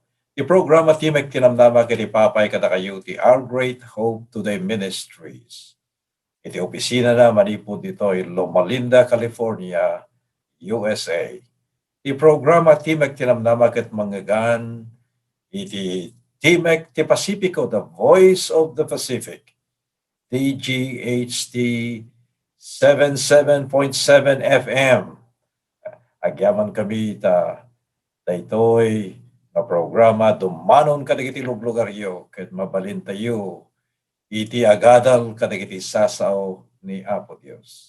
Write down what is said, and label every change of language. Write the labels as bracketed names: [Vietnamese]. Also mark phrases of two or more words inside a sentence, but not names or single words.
[Iloko] Ti programa Timek tinamnama ken ipapay kada kayo ti Our Great Hope Today Ministries. Iti opisina na manipod dito ay Loma Linda, California, USA. Ti programa Timek tinamnama ket manggagan iti Timek ti Pacifico, the Voice of the Pacific, TGHT 77.7 FM. Agyaman kami daytoy na programa dumanon kadagiti lugaryo ket mabalin tayo iti agadal kadagiti sasaw ni Apo Dios.